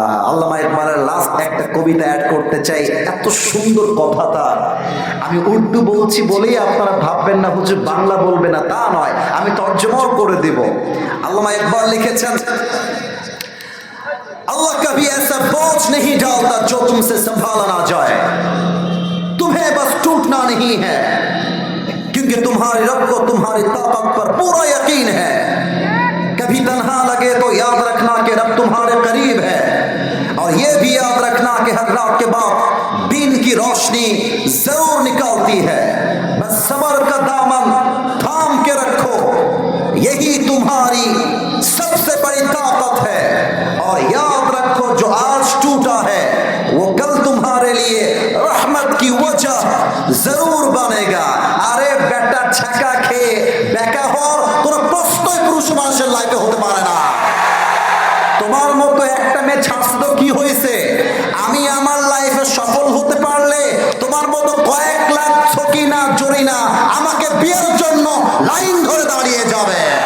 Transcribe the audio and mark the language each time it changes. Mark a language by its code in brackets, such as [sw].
[bn] আল্লামা ইকবালের লাস্ট একটা কবিতা অ্যাড করতে চাই, এত সুন্দর কথাটা। আমি উর্দু বলছি বলেই আপনারা ভাববেন না হুজুর বাংলা বলবে না, তা নয়, আমি তর্জমাও করে দেব। আল্লামা ইকবাল লিখেছেন, [hi] अल्लाह कभी ऐसा बोझ नहीं डालता जो तुमसे संभाला ना जाए, तुम्हें बस टूटना नहीं है, क्योंकि तुम्हारे रब को तुम्हारी ताकत पर पूरा यकीन है। कभी तन्हा लगे तो याद रखना कि रब तुम्हारे करीब है, और ये भी याद रखना कि हर रात के बाद दिन की रोशनी जरूर निकलती है। बस सब्र का दामन थाम के रखो, यही तुम्हारी सबसे बड़ी ताकत है, और याद रखो जो आज टूटा है वो कल तुम्हारे लिए रहमत की वजह जरूर बनेगा। अरे बेटा छक्का [bn] খেয়ে বেকা হওয়ার কোনো প্রশ্নই পুরুষ মানুষের লাইফে হতে পারে না। তোমার মতো একটা মেয়ে ছাড়ছে তো কি হয়েছে, আমি আমার লাইফে সফল হতে পারলে তোমার মতো কয়েক লাখ ছকিনা জরিনা আমাকে বিয়ের জন্য লাইন ধরে দাঁড়িয়ে যাবে।